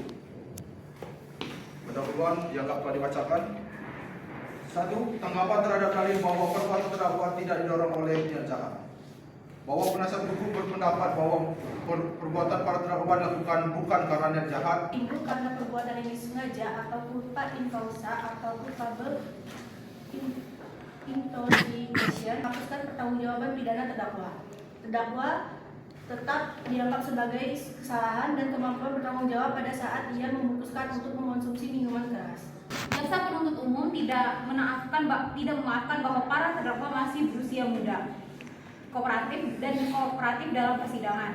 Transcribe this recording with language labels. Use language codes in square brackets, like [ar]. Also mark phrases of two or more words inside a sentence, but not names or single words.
[id] Pendahuluan dianggap telah dibacakan. 1. Tanggapan terhadap dalil bahwa perbuatan terdakwa tidak didorong oleh niat jahat. Bahwa penasihat hukum berpendapat bahwa perbuatan para terdakwa dilakukan bukan karena niat jahat, timbul karena perbuatan ini sengaja atau [la] culpa in causa [id] atau [en] culpable intoxication, [id] menghapuskan pertanggungjawaban pidana terdakwa. Terdakwa tetap dianggap sebagai kesalahan dan kemampuan bertanggung jawab pada saat ia memutuskan untuk mengonsumsi minuman keras. Jaksa penuntut umum tidak memaafkan bahwa para terdakwa masih berusia muda, kooperatif dalam persidangan.